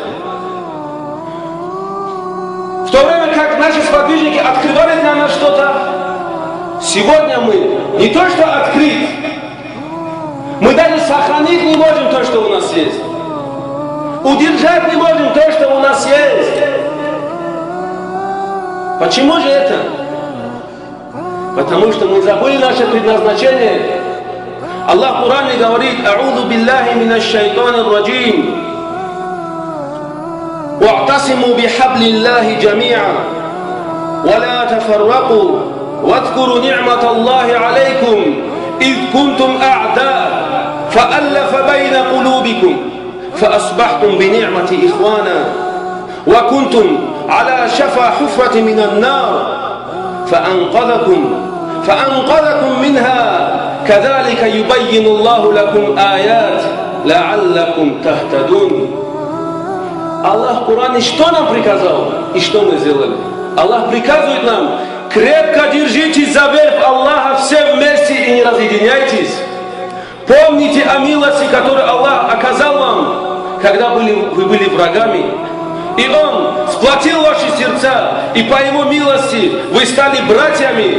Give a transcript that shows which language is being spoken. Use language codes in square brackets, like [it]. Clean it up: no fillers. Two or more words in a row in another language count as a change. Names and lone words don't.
[ru] В то время как наши сподвижники открывали для нас что-то, сегодня мы не то что открыть, мы даже сохранить не можем то, что у нас есть. Удержать не можем то, что у нас есть. Почему же это? Потому что мы забыли наше предназначение. Аллах в Коране говорит: [ar] «أعوذ بالله من الشيطان الرجيم. واعتصموا بحبل الله جميعا ولا تفرقوا واذكروا نعمة الله عليكم إذ كنتم أعداء فألف بين قلوبكم فأصبحتم بنعمة إخوانا وكنتم على شفا حفرة من النار فأنقذكم منها كذلك يبين الله لكم آيات لعلكم تهتدون». [ru] Аллах в Коране что нам приказал и что мы сделали? Аллах приказывает нам: крепко держитесь за верх Аллаха все вместе и не разъединяйтесь. Помните о милости, которую Аллах оказал вам, когда вы были врагами. И Он сплотил ваши сердца, и по Его милости вы стали братьями.